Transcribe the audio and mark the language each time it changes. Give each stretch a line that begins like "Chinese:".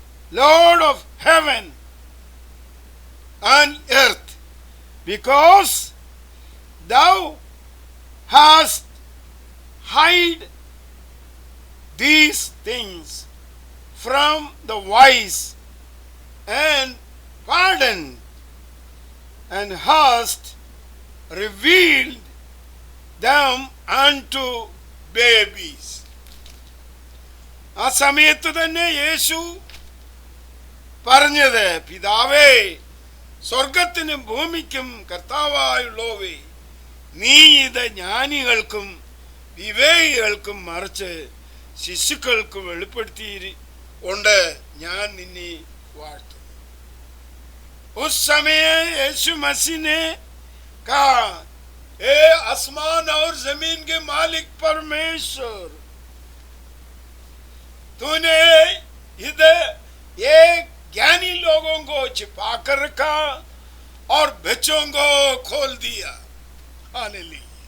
English: Lord of heaven and earth, because thou hast hid these things from the wise and pardoned, and hast revealed them unto babies.
Malayalam: ആ സമയത്ത് തന്നെ യേശു പറഞ്ഞത്, പിതാവേ, സ്വർഗത്തിനും ഭൂമിക്കും കർത്താവായുള്ളവേ, നീ ഇത് ജ്ഞാനികൾക്കും വിവേകികൾക്കും മറിച്ച് ശിശുക്കൾക്ക് വെളിപ്പെടുത്തിയിട്ടുണ്ട്. ഞാൻ നിന്നെ വാഴ്ത്തുന്നു.
Hindi: उस समय यीशु मसीह ने कहा, ए आसमान और जमीन के मालिक परमेश्वर, तूने इधर ये ज्ञानी लोगों को छिपा कर रखा और बच्चों को खोल दिया. हालेलुया.